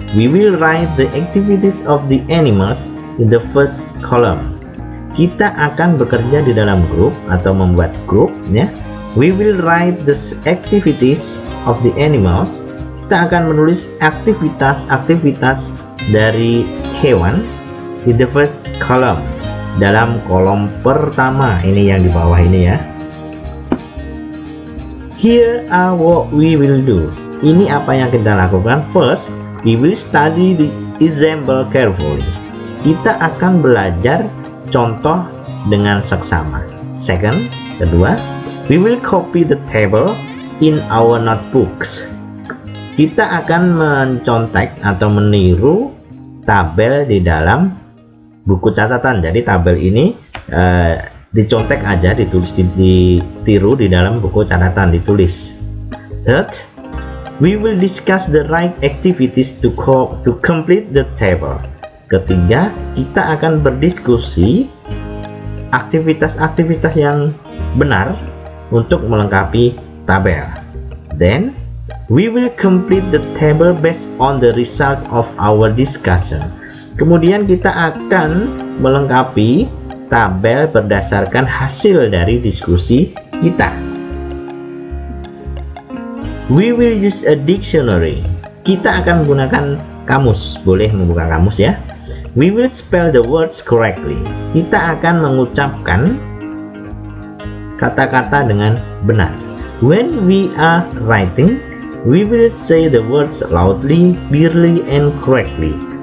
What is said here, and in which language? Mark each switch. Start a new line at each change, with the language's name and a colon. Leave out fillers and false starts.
English: We will write the activities of the animals in the first column.
Indonesian: Kita akan bekerja di dalam grup atau membuat grup ya.
English: We will write the activities of the animals.
Indonesian: Kita akan menulis aktivitas dari hewan
English: in the first column,
Indonesian: dalam kolom pertama. Ini yang di bawah ini ya.
English: Here are what we will do.
Indonesian: Ini apa yang kita lakukan.
English: First, we will study the example carefully.
Indonesian: Kita akan belajar contoh dengan seksama.
English: Second,
Indonesian: kedua,
English: we will copy the table in our notebooks.
Indonesian: Kita akan mencontek atau meniru tabel di dalam buku catatan. Jadi tabel ini dicontek aja, ditiru di dalam buku catatan, ditulis.
English: Third, we will discuss the right activities to complete the table.
Indonesian: Ketiga, kita akan berdiskusi aktivitas-aktivitas yang benar untuk melengkapi tabel.
English: Then, we will complete the table based on the result of our discussion.
Indonesian: Kemudian kita akan melengkapi tabel berdasarkan hasil dari diskusi kita.
English: We will use a dictionary.
Indonesian: Kita akan menggunakan kamus. Boleh membuka kamus ya.
English: We will spell the words correctly.
Indonesian: Kita akan mengucapkan kata-kata dengan benar.
English: When we are writing, we will say the words loudly, clearly, and correctly.